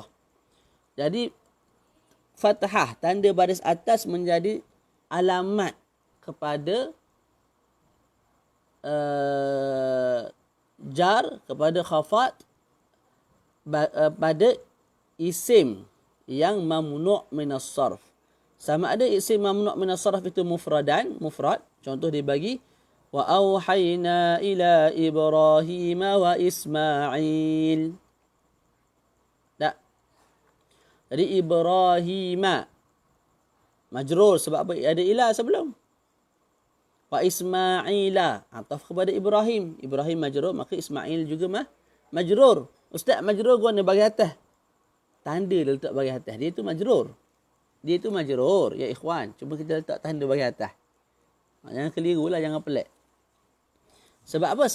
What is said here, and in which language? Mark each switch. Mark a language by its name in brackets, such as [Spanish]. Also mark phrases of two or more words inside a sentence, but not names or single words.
[Malay] Jadi fathah tanda baris atas menjadi alamat kepada jar, kepada khafad pada isim yang [Arabic] ممنوع من الصرف. [Malay] Sama ada isim [Arabic] ممنوع من الصرف [Malay] itu mufrad. [Arabic] Contoh dibagi وأوحينا إلى إبراهيم وإسماعيل. [Malay] Tak. Jadi Ibrahim majrur sebab apa? Ada ila sebelum. [Arabic] وإسماعيل [Malay] ataf kepada Ibrahim. Ibrahim majrur, maka Ismail juga majrur. Ustaz, majrur guna bagi atas. Tanda dia letak bagi atas. Dia itu majrur. [Arabic] يا إخوان. [Malay] Cuma kita letak tanda bagi atas. Jangan keliru lah, jangan pelik. Sebab apa?